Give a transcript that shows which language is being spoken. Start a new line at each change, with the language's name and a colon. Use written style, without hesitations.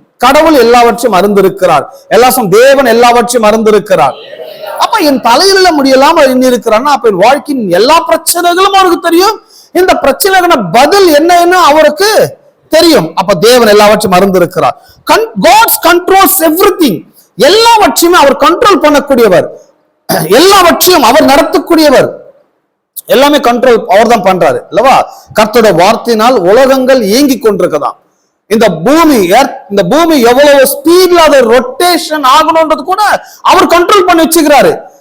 Tamil: கடவுள் எல்லாவற்றையும் அறிந்திருக்கிறார். எல்லாரும் தேவன் எல்லாவற்றையும் அறிந்திருக்கிறார். அப்ப என் தலையில முடியலாம் எண்ணி இருக்கிறான்னா, அப்ப என் வாழ்க்கையின் எல்லா பிரச்சனைகளும் அவருக்கு தெரியும். இந்த பிரச்சனைக்கான பதில் என்னன்னு அவருக்கு தெரியும். அப்ப தேவன் எல்லாவற்றையும் அறிந்திருக்கிறார்.
English: God's controls everything.
Tamil: எல்லாவற்றையுமே அவர் கண்ட்ரோல் பண்ணக்கூடியவர், எல்லாவற்றையும் அவர் நடத்தக்கூடியவர். எல்லாமே கண்ட்ரோல் அவர் தான் பண்றாரு அல்லவா? கர்த்தருடைய வார்த்தையினால் உலகங்கள் இயங்கி கொண்டிருக்கதான். இந்த பூமி எவ்வளவு ஸ்பீட்ல அது ரொட்டேஷன் ஆகணும்ன்றது கூட அவர் கண்ட்ரோல் பண்ணி வச்சுக்கிறாரு.